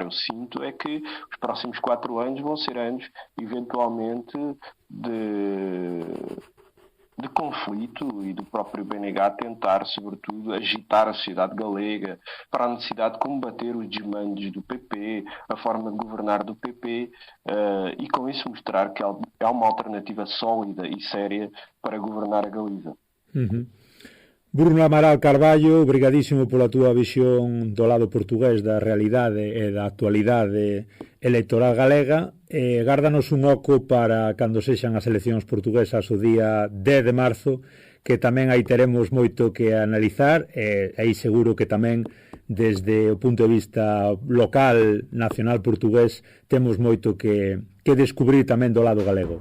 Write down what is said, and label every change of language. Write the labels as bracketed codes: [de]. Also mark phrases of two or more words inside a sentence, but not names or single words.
[pt] Eu sinto é que os próximos 4 anos vão ser anos, eventualmente, de conflito e do próprio BNG tentar, sobretudo, agitar a sociedade galega para a necessidade de combater os desmandos do PP, a forma de governar do PP e, com isso, mostrar que há uma alternativa sólida e séria para governar a Galiza. Uhum. [gl] Bruno Amaral Carballo, obrigadísimo pola túa visión do lado portugués da realidade e da actualidade electoral galega. Gárdanos un oco para cando sexan as eleccións portuguesas o día 10 de marzo, que tamén aí teremos moito que analizar, aí seguro que tamén desde o punto de vista local, nacional portugués, temos moito que descubrir tamén do lado galego.